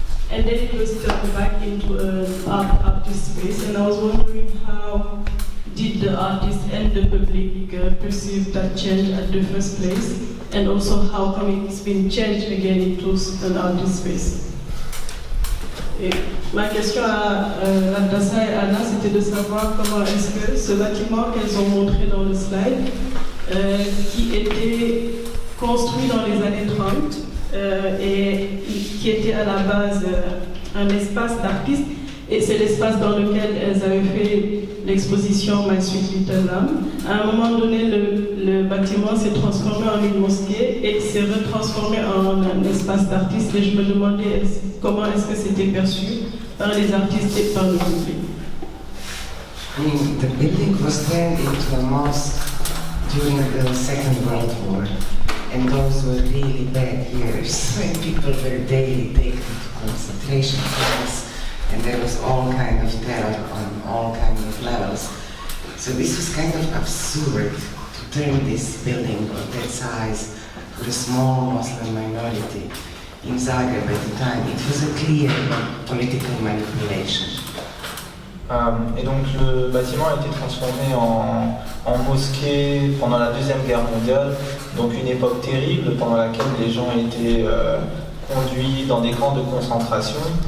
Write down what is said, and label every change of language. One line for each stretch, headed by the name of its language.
English: and then it was turned back into an artist space, and I was wondering how did the artist and the public perceive that change at the first place, and also how come it's been changed again into an artist space.
French: Et ma question à Abdassa et Anna, c'était de savoir comment est-ce que ce bâtiment qu'elles ont montré dans le slide, qui était construit dans les années 30, et qui était à la base un espace d'artistes. Et c'est l'espace dans lequel elles avaient fait l'exposition My Sweet Little Lamb. À un moment donné, le bâtiment s'est transformé en une mosquée et s'est retransformé en un espace d'artistes. Et je me demandais comment est-ce que c'était perçu par les artistes et par le public.
English: I mean, the building was turned into a mosque during the Second World War, and those were really bad years when people were daily taken to concentration camps, and there was all kind of terror on all kind of levels. So this was kind of absurd to turn this building of that size for a small Muslim minority in Zagreb at the time. It was a clear political manipulation.
French: Et donc le bâtiment a été transformé en mosquée pendant la Deuxième Guerre mondiale, donc une époque terrible pendant laquelle les gens étaient conduits dans des camps de concentration.